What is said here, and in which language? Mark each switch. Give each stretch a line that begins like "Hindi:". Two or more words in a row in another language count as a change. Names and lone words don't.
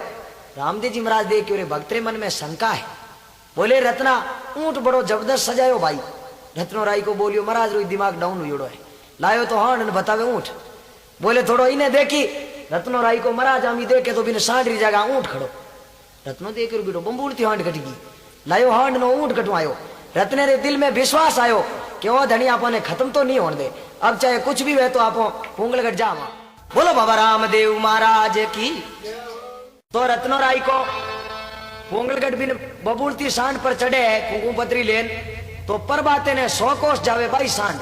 Marwari (India): रामदेव जी महाराज देख रे भक्तरे मन में शंका है, बोले रत्ना ऊंट बड़ो जबरदस्त सजायो भाई। रत्नो राई को बोलियो महाराज रो दिमाग डाउन हुई है, लायो तो हाँ बतावे ऊंट, बोले थोड़ो इन्हें देखी। रत्नो राई को महाराज आमी देखे तो बिना सांड री जगह ऊंट खड़ो, रत्नो देख रो बेटो बम्बूलती हांड कटगी, लायो हांड नो ऊंट कटवायो। रत्ने रे दिल में विश्वास आयो कि वो धनी आपने खत्म तो नहीं होने दे, अब चाहे कुछ भी हुए तो आप पुंगलगढ़ जावा। बोलो बाबा रामदेव महाराज की। तो रत्नो राई को पुंगलगढ़ बिन बबूलती सांड पर चढ़े है कुंकू पत्री लेन, तो पर बाते ने 100 कोस जावे भाई सांड।